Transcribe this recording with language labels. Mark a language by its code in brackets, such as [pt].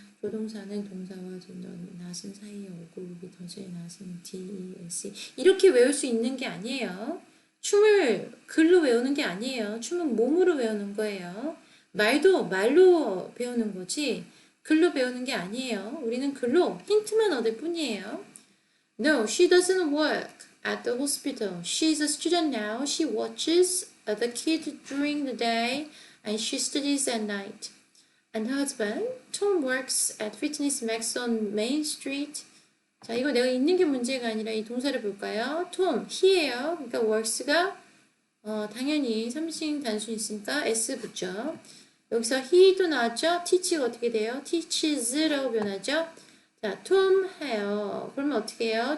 [ko] 조동사는 동사와 not은 사이에 오고 여기 does의 not은 des 이렇게 외울 수 있는 게 아니에요. 춤을 글로 외우는 게 아니에요. 춤은 몸으로 외우는 거예요. 말도 말로 배우는 거지 글로 배우는 게 아니에요. 우리는 글로 힌트만 얻을 뿐이에요. [en] No, she doesn't work at the hospital. She's a student now. She watches the kids during the day and she studies at night. And her husband, Tom, works at Fitness Max on Main Street. [ko] 자, 이거 내가 있는 게 문제가 아니라 이 동사를 볼까요? Tom, he예요. 그러니까 works가 당연히 3인칭 단순 있으니까 s 붙죠. 여기서 he도 나왔죠? teach가 어떻게 돼요? teaches라고 변하죠? 자, Tom 해요. 그러면 어떻게 해요?